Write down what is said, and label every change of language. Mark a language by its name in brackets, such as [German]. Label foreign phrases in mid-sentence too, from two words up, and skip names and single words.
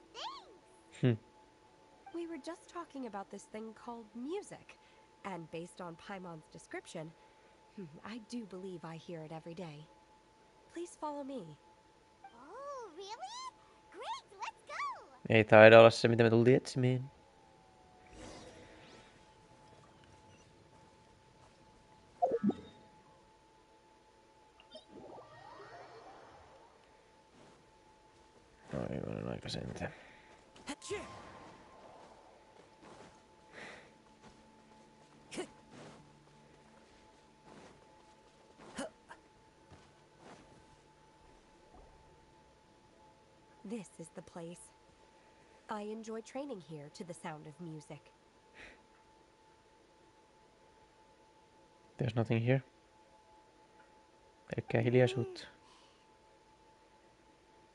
[English] Thanks! We were just talking about this thing called music, and based on Paimon's description, I do believe I hear it every day. Please follow me. Oh, really? Great, let's go! [Finnish] Ei taida olla se, mitä me tultiin etsimään. Aivan aika sentään. [English] This is the place. I enjoy training here to the sound of music. There's nothing here. [Finnish] Pelkkää hiljaisuutta.